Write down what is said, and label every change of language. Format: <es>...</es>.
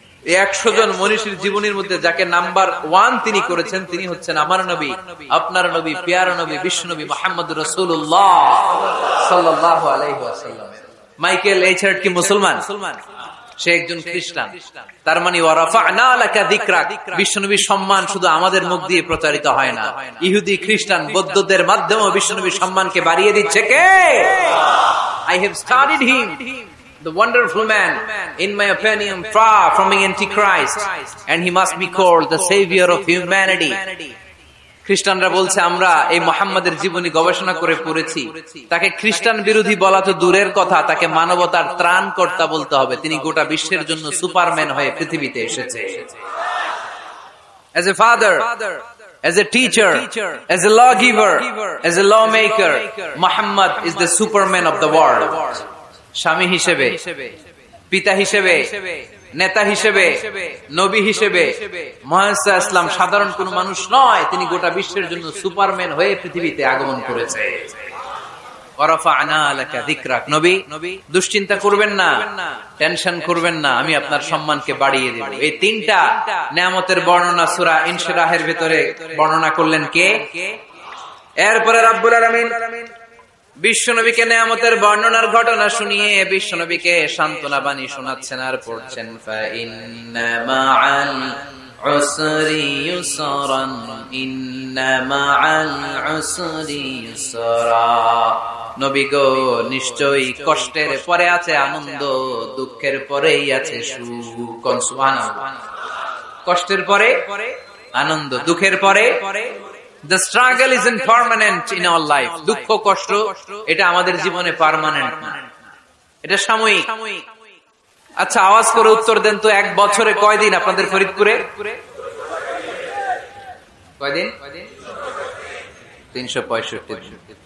<bn>এই 100 জন মনীষীর জীবনীর মধ্যে যাকে নাম্বার 1 তিনি করেছেন, তিনি হচ্ছেন আমার নবী, আপনার নবী, প্যারা নবী, বিশ্ব নবী মুহাম্মদুর রাসূলুল্লাহ</bn> <ar>সাল্লাল্লাহু আলাইহি ওয়াসাল্লাম।</ar> <bn>মাইকেল এইচ হার্ট কি মুসলমান? সে একজন খ্রিস্টান। তার মানে</bn> <ar>ওয়া রাফা'না লাকা যিকরাক,</ar> <bn>বিশ্বনবীর সম্মান শুধু আমাদের মুখ দিয়ে প্রচারিত হয় না, ইহুদি, খ্রিস্টান, বৌদ্ধদের মাধ্যমেও বিশ্বনবীর সম্মানকে বাড়িয়ে দিচ্ছে কে?</bn> <en>I have studied him, the wonderful man, in my opinion, far from being antichrist, and he must be called the savior of humanity.</en> <bn>খ্রিস্টানরা বলছে আমরা এই মুহাম্মাদের জীবনী গবেষণা করে পড়েছি, তাকে খ্রিস্টান বিরোধী বলা তো দূরের কথা, তাকে মানবতার ত্রাণকর্তা বলতে হবে। তিনি গোটা বিশ্বের জন্য সুপারম্যান হয়ে পৃথিবীতে এসেছে।</bn> <en>As a father, as a teacher, as a lawgiver, as a lawmaker, Muhammad is the superman of the world.</en> <bn>স্বামী হিসেবে, পিতা হিসেবে, নেতা হিসেবে, নবী হিসেবে মুহাম্মদ ইসলাম সাধারণ কোন মানুষ নয়, তিনি গোটা বিশ্বের জন্য সুপারম্যান হয়ে পৃথিবীতে আগমন করেছে।</bn> <ar>ওয়ারাফা'না লাকা যিকরাক।</ar> <bn>নবী, দুশ্চিন্তা করবেন না, টেনশন করবেন না, আমি আপনার সম্মানকে বাড়িয়ে দেব। এই তিনটা নিয়ামতের বর্ণনা সূরা ইনশিরাহের ভিতরে বর্ণনা করলেন কে? এরপরে রাব্বুল আলামিন বিশ্বনবীকে নিয়ামতের বর্ণনার ঘটনা শুনিয়ে বিশ্বনবীকে সান্ত্বনা বাণী শোনাচ্ছেন আর পড়ছেন,</bn> <ar>ফা ইন্না মা'আল উসরি ইউসরান, ইন্না মা'আল উসরি ইউসরা।</ar> <bn>নবী গো, নিশ্চয়ই কষ্টের পরে আছে আনন্দ, দুঃখের পরেই আছে সুখ। সুবহানাল্লাহ। কষ্টের পরে আনন্দ, দুঃখের পরে।</bn> <en>The struggle isn't permanent in our life.</en> <bn>দুঃখ কষ্ট এটা আমাদের জীবনে পার্মানেন্ট না, এটা সাময়িক। আচ্ছা, আওয়াজ করে উত্তর দেন তো, এক বছরে কয়দিন আপনাদের ফরিদপুরে? কয়দিন? 365 দিন।</bn>